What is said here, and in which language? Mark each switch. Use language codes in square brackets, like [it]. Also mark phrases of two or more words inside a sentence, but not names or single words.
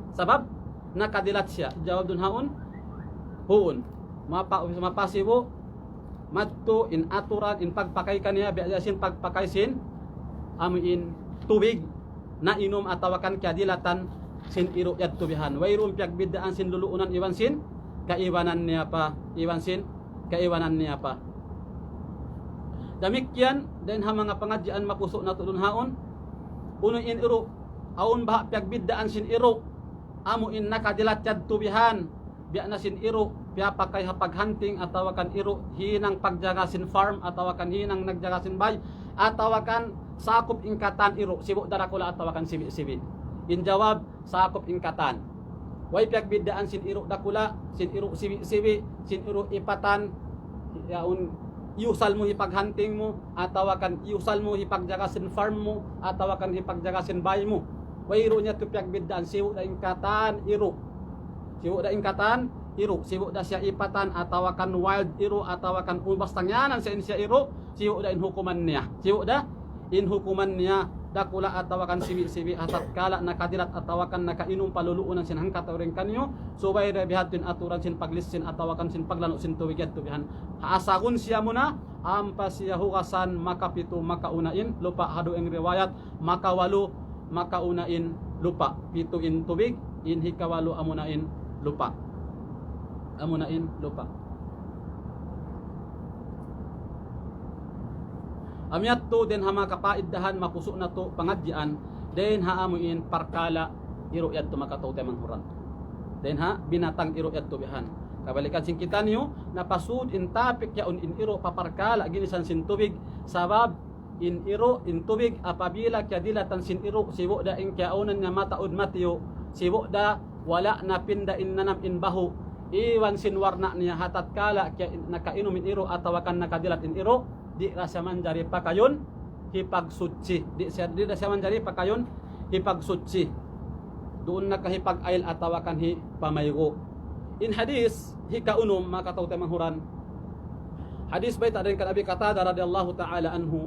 [tsg] jawab dun haon hoon mapasibo madto in aturan in pagpakay kaniya biasin pagpakay sin amuin tubig na inom atawakan kadilatan sin iro yad tubihan wayrum piagbidaan sin luluunan iwan sin kaiwanan niya pa damikyan den ha mga pangadyan mapuso na tulun haon uno in iro aon bah piagbidaan sin iro amo in nakadilat yad tubihan biya na sin iro piapakay hapaghunting atawakan iro hinang pagjaga sin farm atawakan hinang nagjaga sin bay atawakan sakop ingkatan iro sibo darakula atawakan sibi in jawab sakop ingkatan way piagbidaan sin iro dakula sin iro sibi sin iro ipatan yaun iusal mo hipaghunting mo atawakan iusal mo hipagjaga sin farm mo atawakan hipagjaga sin bay mo way iro nya to piagbidaan sibo da ingkatan iro sibo da siya ipatan atawakan wild iro atawakan basta ngyanan sa siya iro sibo da in hukuman niya dakula atawakan sibi atat kala nakadilat atawakan nakainom paluluunan sin hangkat oring kanyo subay rebihatin aturan sin paglisin atawakan sin paglano sin tuwigyat tubihan haasagun siya muna ampa siya hukasan makapito makaunain lupa hado ing riwayat makawalu makaunain lupa pito in tubig in hikawalu amunain lupa amyat to den hama kapaiddahan mapuso na to pangadyan den haamuin parkala iro yad to makatautay manghuran den ha binatang iro yad to bihan kabalikan sing kita niyo napasud in tapik yaun in iro paparkala ginisan sin tubig sabab in iro in tubig apabila kadilatan sin iro sibo da ing kaunan nga mataud matiyo sibo da wala na pinda in nanam in bahu iwan sin warna niya hatat kala nakainom in iro atawakan nakadilat in iro di rasa manjari pakayon hipagsutsi di rasa manjari pakayon hipagsutsi doon nakahipag ail atawakan hi pamaygo in hadis hikaunom makatautay manghuran Hadis baita din kan Abi Qatada [ar] رضي الله تعالى عنه.